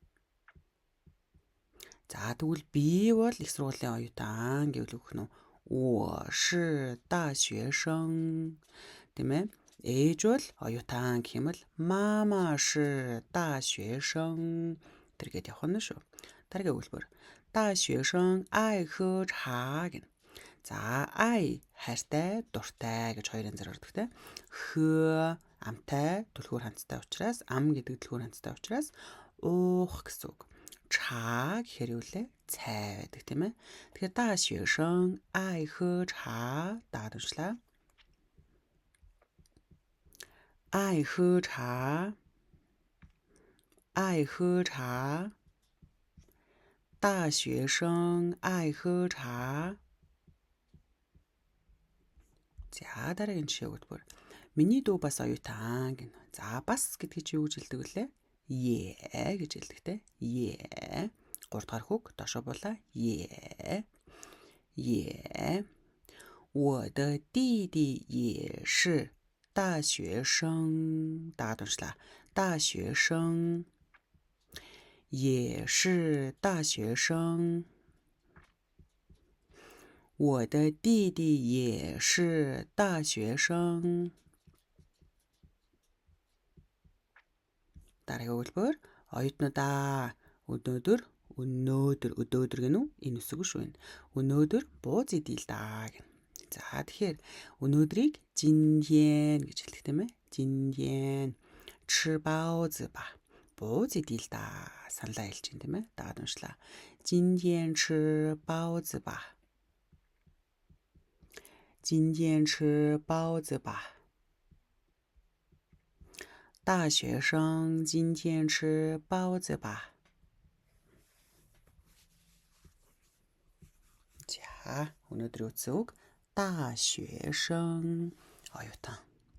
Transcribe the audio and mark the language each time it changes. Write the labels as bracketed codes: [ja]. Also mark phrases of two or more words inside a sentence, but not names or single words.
[mn] За, тэгвэл би бол их сургуулийн оюутан гэвэл өгөх нь уу [zh] 是大学生. [mn] Тийм ээ. Ээж бол оюутан гэх юм бол [zh] 妈妈是大学生. [mn] тэргээд явах нь шүү. Дараагийн өгүүлбэр. [zh] 大学生爱喝茶 гэнэ. [mn] За, ай хайртай, дуртай гэж хоёр янзаар ордог те. Хө амтай, түлхүүр ханцтай учраас, ам гэдэг түлхүүр ханцтай учраас уух гэсэн үг. Ча гэхээр юу лээ? Цай байдаг тийм ээ. Тэгэхээр [zh] 大学生爱喝茶 [mn] дагаад уншлаа. [zh] 爱喝茶. 爱喝茶。大学生爱喝茶. [mn] За, дараагийн жишээ өгүүлбэр. Миний дүү бас оюутан гэнэ. За, бас гэдгийг чи юу гэж хэлдэг вүлээ? Е гэж хэлдэг те. Е. 3 дахь хөг доошоо булаа. Е. Е. [zh] 我的弟弟也是大学生。大家уншлаа. 大学生也是大学生。我的弟弟也是大学生. [mn] Дараагийн өгүүлбэр. Оюутнуудаа өнөөдөр гэнэ үү? Энэ үсэг шүү энэ. Өнөөдөр бууз идэл даа гэнэ. За, тэгэхээр өнөөдрийг жиньен гэж хэлдэг тийм ээ. [zh] 今天。吃包子吧. [mn] Бууз идэл даа. Саналаа хэлж байна тийм ээ. Дагаад уншлаа. [zh] 今天吃包子吧. 今天吃包子吧。大学生今天吃包子吧。 [mn] За, өнөөдрийн үгс үг. 大学生оюутан.